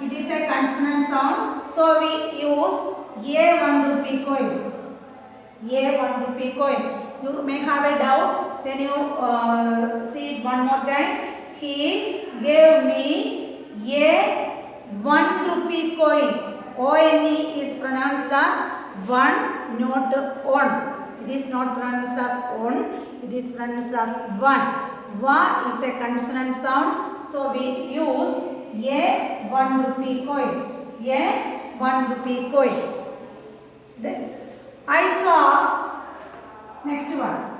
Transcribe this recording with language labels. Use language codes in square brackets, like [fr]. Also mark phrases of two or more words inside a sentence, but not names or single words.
[en] It is a consonant sound. So we use a 1 rupee coin. A 1 rupee coin. You may have a doubt. Then you see it one more time. He gave me a 1 rupee coin. O-N-E is pronounced as one, not on. It is not pronounced as on. It is pronounced as one. Va is a consonant sound. So we use a 1 rupee coin. A 1 rupee coin. Then I saw, next one.